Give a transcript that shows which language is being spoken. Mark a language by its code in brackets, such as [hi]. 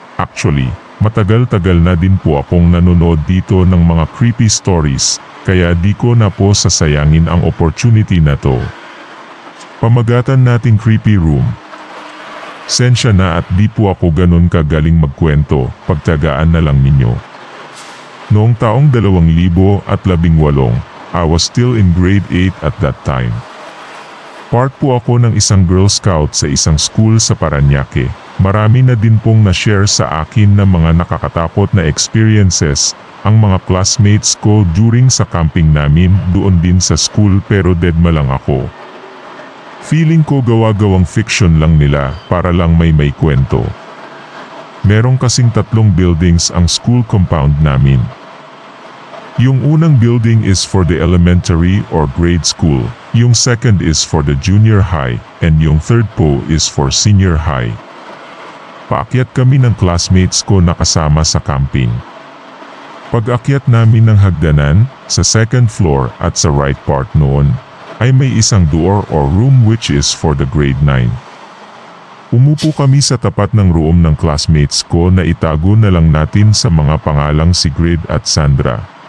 [tl] Actually, matagal-tagal na din po akong nanonood dito ng mga [en] creepy stories, [tl] kaya di ko na po sasayangin ang opportunity na to. Pamagatan nating [en] creepy room. [tl] Sensya na at di po ako ganun kagaling magkwento, pagtiyagaan na lang ninyo. Noong taong [en] 2018, I was still in grade 8 at that time. [tl] Part po ako ng isang Girl Scout sa isang school sa Parañaque. Marami na din pong na-share sa akin na mga nakakatakot na experiences ang mga classmates ko during sa camping namin doon din sa school, pero deadma lang ako. Feeling ko gawa-gawang fiction lang nila para lang may kwento. Merong kasing 3 buildings ang school compound namin. Yung unang [en] building is for the elementary or grade school, yung second is for the junior high, and yung third po is for senior high. [tl] Paakyat kami ng classmates ko na kasama sa camping. Pag-akyat namin ng hagdanan, sa second floor at sa right part noon, ay may isang [en] door or room which is for the grade 9. [tl] Umupo kami sa tapat ng room ng classmates ko na itago na lang natin sa mga pangalang si Grid at Sandra.